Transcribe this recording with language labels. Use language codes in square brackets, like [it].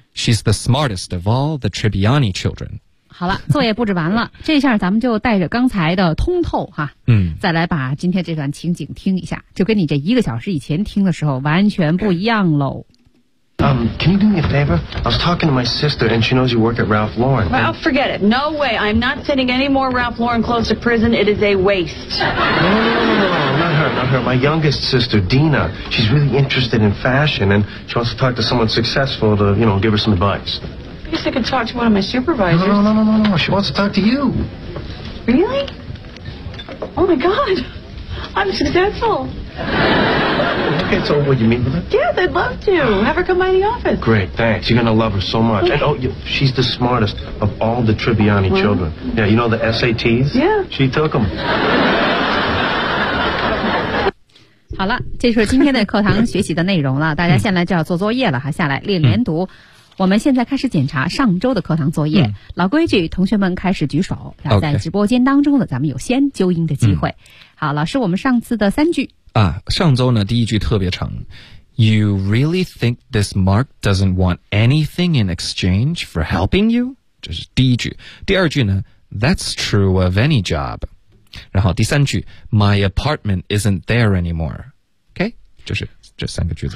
[en] She's the smartest of all the Tribbiani children. [zh] 好了作业布置完了这下咱们就带着刚才的通透哈、嗯、再来把今天这段情景听一下就跟你这一个小时以前听的时候完全不一样喽。 [en] Can you do me a favor? I was talking to my sister, and she knows you work at Ralph Lauren. Well, forget it. No way. I'm not sending any more Ralph Lauren clothes to prison. It is a waste. No. Not her. My youngest sister, Dina, she's really interested in fashion, and she wants to talk to someone successful to, you know, give her some advice. I guess I could talk to one of my supervisors. No. She wants to talk to you. Really? Oh, my God. I'm successful. Okay, so would you meet with her? Yes, I'd love to. Have her come by the office. Great, thanks. You're going to love her so much. Okay. And, she's the smartest of all the Tribbiani children. Yeah, you know the SATs? Yeah. She took them. [zh] 好了，这是今天的课堂学习的内容了。大家现在就要做作业了哈，下来练连读。我们现在开始检查上周的课堂作业。老规矩，同学们开始举手。然后在直播间当中的咱们有先纠音的机会。好，老师，我们上次的三句。啊，上周呢第一句特别长。 [en] You really think this Mark doesn't want anything in exchange for helping you? [zh] 这是第一句。第二句呢 , [en] That's true of any job. [zh] 然后第三句 [en] My apartment isn't there anymore [zh] OK 就是这三个句子